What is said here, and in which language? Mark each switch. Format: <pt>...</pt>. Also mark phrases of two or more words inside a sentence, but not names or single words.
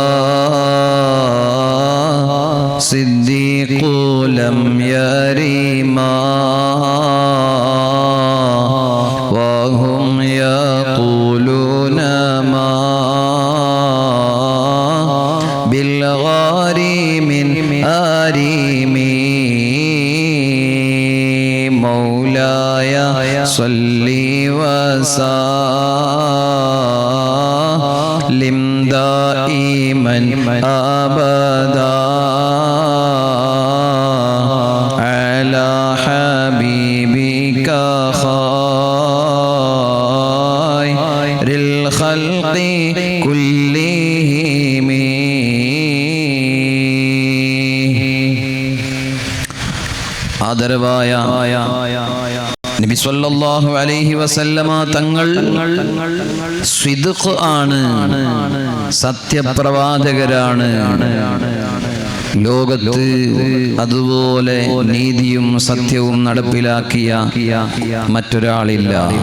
<ar>الصديق لم يرما وهم يقولون ما بالغار من أرم مولاي صل وسلم دائما أبدا على حبيبك خير الخلق كلهم</ar> <ml>ആദരവായ നബി</ml> <ar>صلى الله عليه وسلم</ar> <ml>തങ്ങൾ സിദ്ഖ് ആണ്, സത്യപ്രവാചകരാണ്. ലോകത്ത് അതുപോലെ നീതിയും സത്യവും നടപ്പിലാക്കിയ മറ്റൊരാളില്ല.</ml>